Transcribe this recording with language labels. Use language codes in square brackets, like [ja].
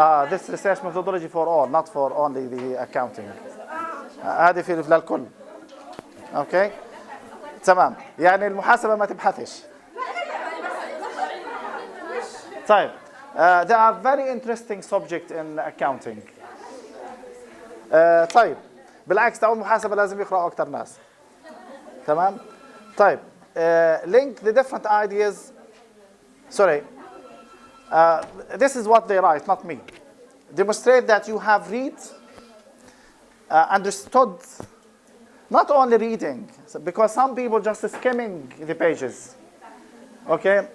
[en] This research methodology for all, not for only the accounting. [ar] هذه في للكل. Okay? تمام. يعني المحاسبة ما تبحثش. طيب. [en] There are very interesting subject in accounting. [ar] طيب بالعكس تعود محاسبة لازم يقرأوا أكثر ناس. تمام؟ طيب [en] link the different ideas. Sorry. This is what they write, not me. Demonstrate that you have read, understood, not only reading, because some people just skimming the pages. Okay?